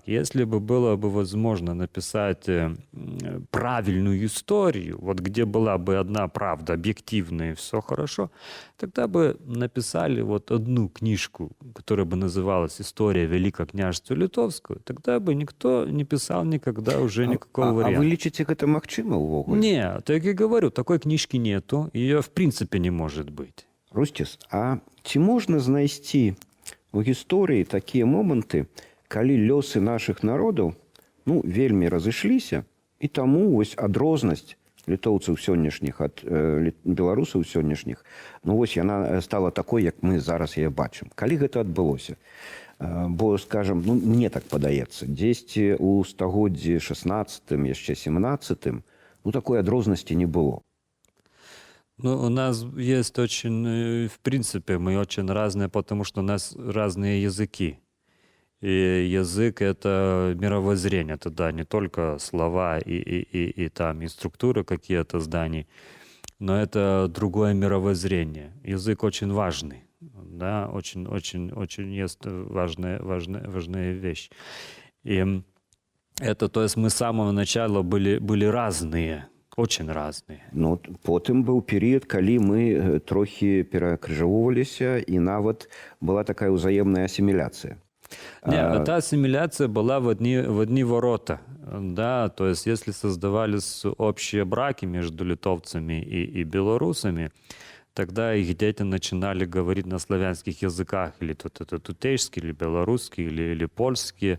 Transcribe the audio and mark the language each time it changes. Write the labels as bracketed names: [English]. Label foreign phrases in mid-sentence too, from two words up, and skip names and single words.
[Russian] Если бы было бы возможно написать правильную историю, вот где была бы одна правда, объективная и все хорошо, тогда бы написали вот одну книжку, которая бы называлась «История Великого княжества Литовского», тогда бы никто не писал никогда уже никакого варианта. [Belarusian] А вы лічыце гэта магчыма ўвогуле? [Russian] Нет, так и говорю, такой книжки нету, ее в принципе не может быть. [Belarusian] Русціс, а ці можна знайсці у гісторыі такія моманты, калі лёсы нашых народаў, ну, вельмі разышліся, і таму вось адрознасць літоўцаў сённяшніх ад беларусаў сённяшніх, ну, вось яна стала такой, як мы зараз яе бачым. Калі гэта адбылося? Бо, скажем, ну, мне так падаецца, дзесьці у стагоддзі 16-м, яшчэ 17-м, ну, такой адрознасці не было. [Russian] Ну, у нас есть очень, в принципе, мы очень разные, потому что у нас разные языки. И язык — это мировоззрение, это, да, не только слова и там, и структуры какие-то зданий, но это другое мировоззрение. Язык очень важный, да, очень есть важная вещь. И это, то есть мы с самого начала были разные, очень разные. [Belarusian] Ну, потым быў перыяд, калі мы трохі перакрыжоўваліся, і нават была такая ўзаемная асіміляцыя. [Russian] Нет, эта ассимиляция была в одни ворота. Да? То есть если создавались общие браки между литовцами и белорусами, тогда их дети начинали говорить на славянских языках, или это тутейский, или белорусский, или польский.